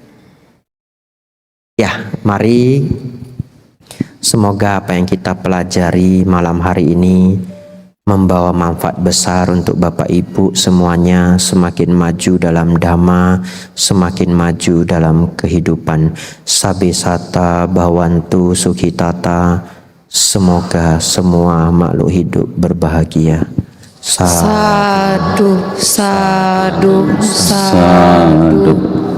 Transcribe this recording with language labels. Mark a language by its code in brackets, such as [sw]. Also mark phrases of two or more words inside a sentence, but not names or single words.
[id] Ya, mari semoga apa yang kita pelajari malam hari ini membawa manfaat besar untuk Bapak Ibu semuanya, semakin maju dalam dhamma, semakin maju dalam kehidupan. [pi] Sabesata bhavantu sukhitata, [id] semoga semua makhluk hidup berbahagia. [pi] Sadu, sadu, sadu.